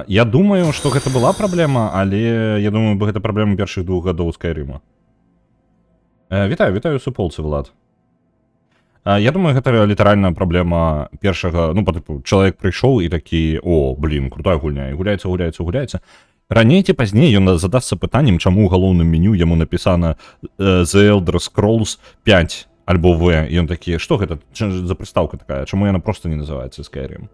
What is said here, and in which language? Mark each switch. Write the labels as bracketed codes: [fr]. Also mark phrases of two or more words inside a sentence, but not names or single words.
[ru] Я думаю, что это была проблема, але я думаю, это проблема первых 2 годов Skyrim. [be] Вітаю суполцы, Влад. Я думаю, гэта літаральна праблема першага, ну, типу, чалавек прыйшоў і такі, о, блин, крутая гульня, і гуляецца. Раней ці пазней ён задасца пытаннем, чаму ў галоўным меню яму напісана The Elder Scrolls 5 альбо В, і ён такі, што гэта за прыстаўка такая, чаму яна проста не называецца Skyrim?